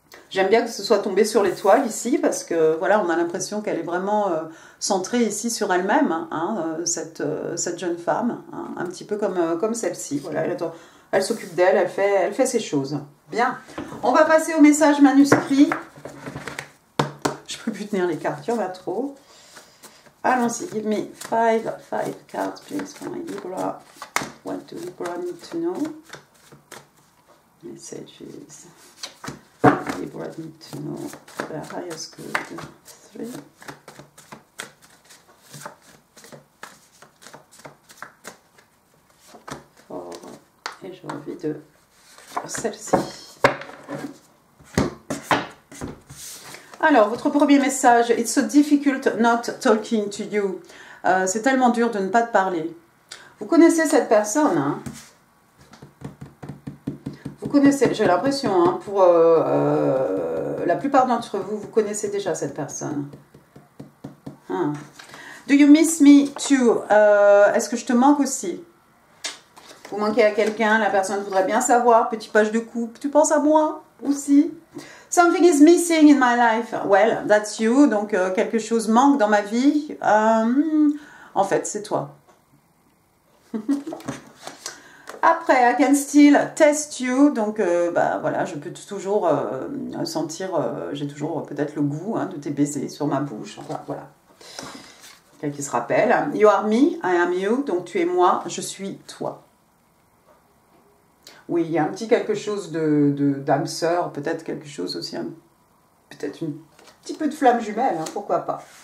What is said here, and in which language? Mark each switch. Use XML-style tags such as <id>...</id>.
<fr>J'aime bien que ce soit tombé sur l'étoile ici, parce que voilà, on a l'impression qu'elle est vraiment centrée ici sur elle-même, hein, cette jeune femme, hein, un petit peu comme celle-ci. Voilà, elle s'occupe d'elle, elle fait ses choses. Bien. On va passer au message manuscrit. Je peux plus tenir les cartes, il y en a trop. Allons-y,</fr> <en>give me five cards, please, for my Libra. What do Libra need to know? Messages. Libra need to know the highest good. 3.</en> <fr>Et j'ai envie de celle-ci. Alors, votre premier message,</fr> <en>it's so difficult not talking to you.</en> <fr>C'est tellement dur de ne pas te parler. Vous connaissez cette personne, hein? Vous connaissez, j'ai l'impression, hein, pour la plupart d'entre vous, vous connaissez déjà cette personne. Hein.</fr> <en>Do you miss me too?</en> <fr>Est-ce que je te manque aussi? Vous manquez à quelqu'un, la personne voudrait bien savoir, petit page de coupe, tu penses à moi aussi?</fr> <en>Something is missing in my life. Well, that's you.</en> <fr>Donc, quelque chose manque dans ma vie. En fait, c'est toi. Après,</fr> <en>I can still test you.</en> <fr>Donc, voilà, je peux toujours sentir, j'ai toujours peut-être le goût de tes baisers sur ma bouche. Enfin, voilà. Quelqu'un qui se rappelle.</fr> <en>You are me, I am you.</en> <fr>Donc, tu es moi, je suis toi. Oui, il y a un petit quelque chose d'âme sœur, peut-être quelque chose aussi, peut-être un petit peu de flamme jumelle, hein, pourquoi pas.</fr>